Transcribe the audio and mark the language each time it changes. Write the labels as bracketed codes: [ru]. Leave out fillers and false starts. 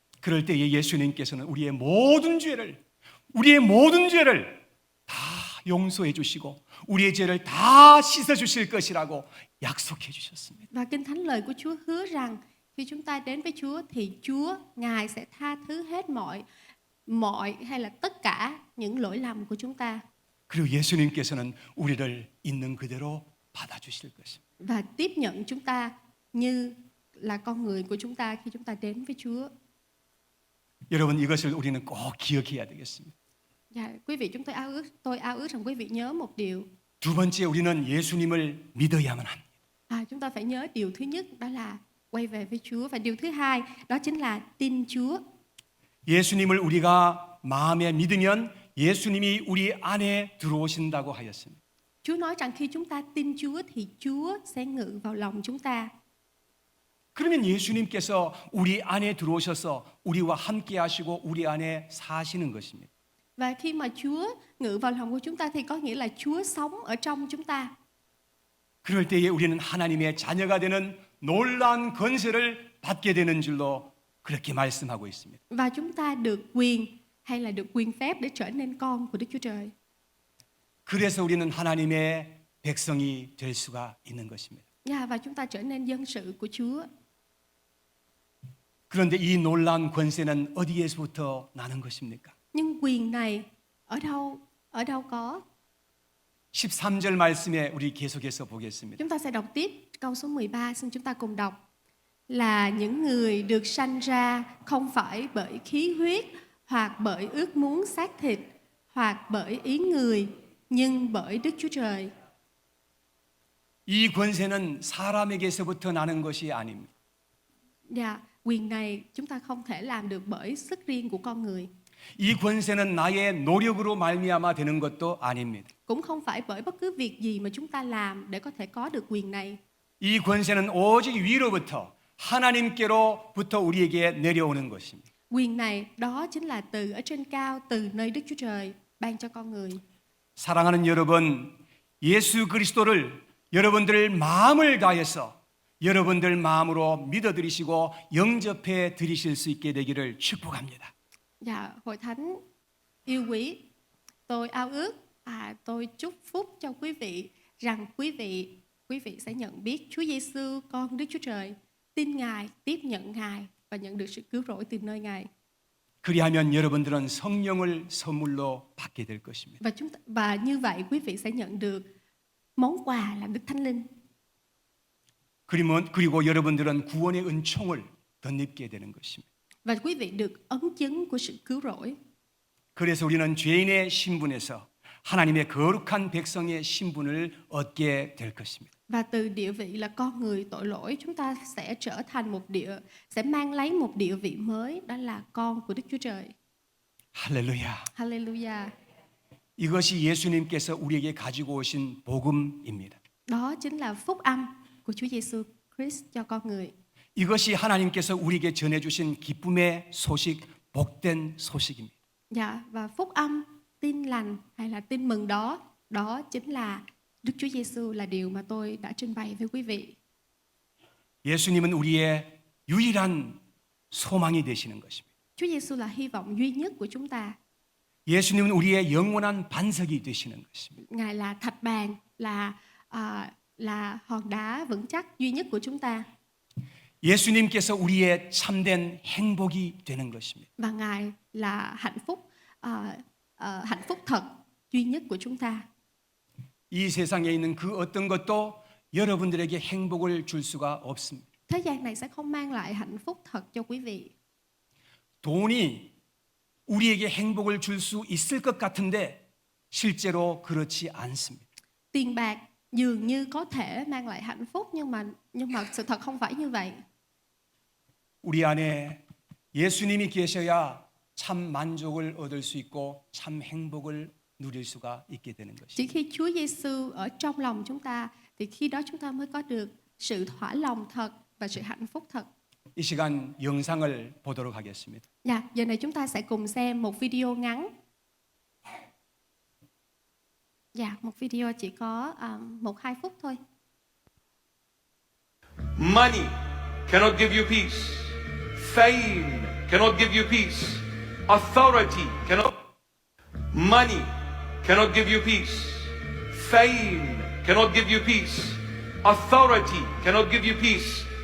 [ko] 그럴 때에 예수님께서는 우리의 모든 죄를 다 용서해 주시고 우리의 죄를 다 씻어 주실 것이라고 약속해 주셨습니다. [vi] Và Kinh Thánh lời của Chúa hứa rằng khi chúng ta đến với Chúa thì Ngài sẽ tha thứ hết mọi hay là tất cả những lỗi lầm của chúng ta. [ko] 그리고 예수님께서는 우리를 있는 그대로 받아주실 것입니다. [vi] và tiếp nhận chúng ta như là con người của chúng ta khi chúng ta đến với Chúa. [ko] 여러분 이것을 우리는 꼭 기억해야 되겠습니다. [vi] Dạ, quý vị, tôi ao ước rằng quý vị nhớ một điều. [ko] 두 번째 우리는 예수님을 믿어야만 합니다. [vi] Chúng ta phải nhớ điều thứ nhất, đó là quay về với Chúa, và điều thứ hai đó chính là tin Chúa. [ko] 예수님을 우리가 마음에 믿으면 예수님이 우리 안에 들어오신다고 하였습니다. [vi] Chúa nói rằng khi chúng ta tin Chúa thì Chúa sẽ ngự vào lòng chúng ta. [ko] 그러면 예수님께서 우리 안에 들어오셔서 우리와 함께 하시고 우리 안에 사시는 것입니다. [vi] Và khi mà Chúa ngự vào lòng của chúng ta thì có nghĩa là Chúa sống ở trong chúng ta. [ko] 그럴 때에 우리는 하나님의 자녀가 되는 놀라운 권세를 받게 되는 줄로 그렇게 말씀하고 있습니다. [vi] Và chúng ta được quyền hay là được quyền phép để trở nên con của Đức Chúa Trời. [ko] 그래서 우리는 하나님의 백성이 될 수가 있는 것입니다. [vi] Và chúng ta trở nên dân sự của Chúa. [ko] 그런데 이 놀라운 권세는 어디에서부터 나는 것입니까? [vi] Nhưng quyền này ở đâu có? [ko] 13절 말씀에 우리 계속해서 보겠습니다. [vi] Chúng ta sẽ đọc tiếp câu số 13, xin chúng ta cùng đọc. Là những người được sanh ra không phải bởi khí huyết hoặc bởi ước muốn xác thịt hoặc bởi ý người, nhưng bởi Đức Chúa Trời. [ko] 이 권세는 사람에게서부터 나는 것이 아닙니다. [vi] Quyền này chúng ta không thể làm được bởi sức riêng của con người. [ko] 이 권세는 나의 노력으로 말미암아 되는 것도 아닙니다. [vi] Cũng không phải bởi bất cứ việc gì mà chúng ta làm để có thể có được quyền này. [ko] 이 권세는 오직 위로부터 하나님께로부터 우리에게 내려오는 것입니다. [vi] Quyền này đó chính là từ ở trên cao, từ nơi Đức Chúa Trời ban cho con người. [ko] 사랑하는 여러분, 예수 그리스도를 여러분들 마음을 다해서 여러분들 마음으로 믿어드리시고 영접해 드리실 수 있게 되기를 축복합니다. [vi] Hội thánh yêu quý, tôi ao ước, tôi chúc phúc cho quý vị rằng quý vị sẽ nhận biết Chúa Giêsu, con Đức Chúa Trời, tin Ngài, tiếp nhận Ngài và nhận được sự cứu rỗi từ nơi Ngài. [ko] 그리하면 여러분들은 성령을 선물로 받게 될 것입니다. [vi] Và như vậy quý vị sẽ nhận được món quà là Đức Thánh Linh. [ko] 그리고 여러분들은 구원의 은총을 덧입게 되는 것입니다. [vi] Và quý vị được ấn chứng của sự cứu rỗi. [ko] 그래서 우리는 죄인의 신분에서 하나님의 거룩한 백성의 신분을 얻게 될 것입니다. [vi] Và từ địa vị là con người tội lỗi, chúng ta sẽ trở thành sẽ mang lấy một địa vị mới, đó là con của Đức Chúa Trời. [ko] 할렐루야. [vi] Hallelujah. [ko] 이것이 예수님께서 우리에게 가지고 오신 복음입니다. [vi] Đó chính là phúc âm của Chúa Giêsu Christ cho con người. [ko] 이것이 하나님께서 우리에게 전해 주신 기쁨의 소식, 복된 소식입니다. [vi] Và phúc âm, tin lành hay là tin mừng đó chính là Đức Chúa Giêsu, là điều mà tôi đã trình bày với quý vị. [ko] 예수님은 우리의 유일한 소망이 되시는 것입니다. [vi] Chúa Giêsu là hy vọng duy nhất của chúng ta. [ko] 예수님은 우리의 영원한 반석이 되시는 것입니다. [vi] Ngài là thạch bàn, là hòn đá vững chắc duy nhất của chúng ta. [ko] 예수님께서 우리의 참된 행복이 되는 것입니다. [vi] Và Ngài là hạnh phúc thật duy nhất của chúng ta. [ko] 이 세상에 있는 그 어떤 것도 여러분들에게 행복을 줄 수가 없습니다. [vi] Thế gian này sẽ không mang lại hạnh phúc thật cho quý vị. [ko] 돈이 우리에게 행복을 줄 수 있을 것 같은데 실제로 그렇지 않습니다. [vi] Tiền bạc dường như có thể mang lại hạnh phúc, nhưng mà sự thật không phải như vậy. [ko] 우리 안에 예수님이 계셔야 참 만족을 얻을 수 있고 참 행복을 누릴 수가 있게 되는 것입니다. [vi] Chỉ khi Chúa Giêsu ở trong lòng chúng ta thì khi đó chúng ta mới có được sự thỏa lòng thật và sự hạnh phúc thật. [ko] 이 시간 영상을 보도록 하겠습니다. [vi] Giờ này chúng ta sẽ cùng xem một video ngắn. Một video chỉ có 1-2 phút thôi. [en] Money cannot give you peace. Fame cannot give you peace. Authority cannot. Money cannot give you peace. Fame cannot give you peace. Authority cannot give you peace.